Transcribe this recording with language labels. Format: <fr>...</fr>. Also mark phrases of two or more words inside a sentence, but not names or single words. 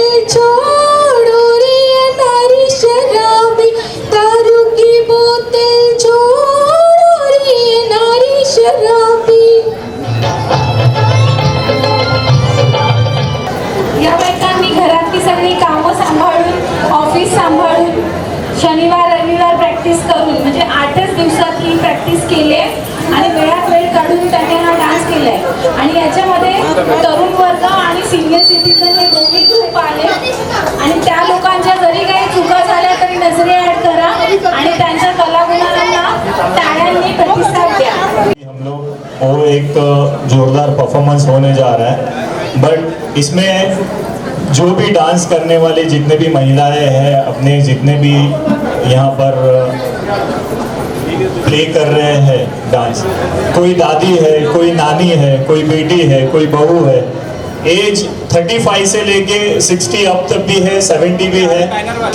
<hi>छोड़ो रे नारी शराबी, दारू की बोतल छोड़ो रे नारी शराबी।</hi> <mr>या बायकांनी घरातली सगळी कामं सांभाळून, ऑफिस सांभाळून, शनिवार रविवार प्रॅक्टिस करून, म्हणजे 8च दिवसात ही प्रॅक्टिस केली आहे आणि वेळात वेळ काढून त्याने हा डान्स केलाय। आणि याच्यामध्ये तरुण वर्ग आणि</mr> <en>senior citizen</en> <mr>हे दोन्ही ग्रुप आले आणि त्या लोकांच्या जरी काही चुका झाल्या तरी नजरे ऍड करा आणि त्यांच्या कलागुणांना टाळ्यांनी प्रतिसाद द्या।</mr> <hi>हम लोग वो एक जोरदार परफॉर्मेंस होने जा रहा है, बट इसमें जो भी डांस करने वाले जितने भी महिलाएं हैं, अपने जितने भी यहाँ पर प्ले कर रहे हैं डांस, कोई दादी है, कोई नानी है, कोई बेटी है, कोई बहू है, एज 35 से लेके 60 अब तक भी है, 70 भी है।</hi>